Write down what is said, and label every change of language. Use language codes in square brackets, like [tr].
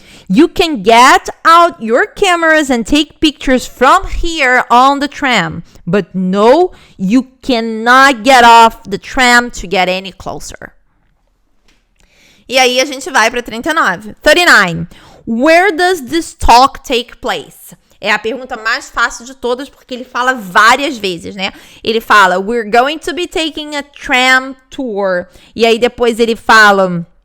[en] You can get out your cameras and take pictures from here on the tram. But no, you cannot get off the tram to get any closer. [pt] E aí a gente vai para 39. 39. [en] Where does this talk take place? [pt] É a pergunta mais fácil de todas, porque ele fala várias vezes, né? Ele fala, [en] we're going to be taking a tram tour. [pt] E aí depois ele fala...